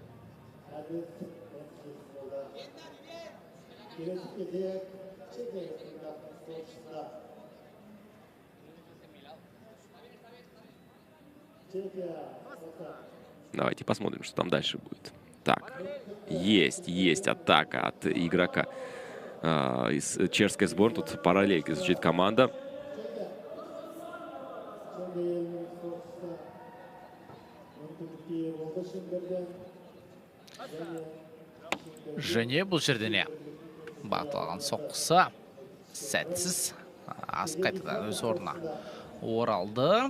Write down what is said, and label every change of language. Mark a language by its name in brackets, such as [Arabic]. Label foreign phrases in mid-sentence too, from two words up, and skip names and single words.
[Russian] Давайте посмотрим, что там дальше будет. Так, есть атака от игрока из чешской сборной. Тут параллельно звучит команда. [Kazakh] Және бұл жерден бағытталған соққысы сәтсіз қайтадан өз орнына оралды.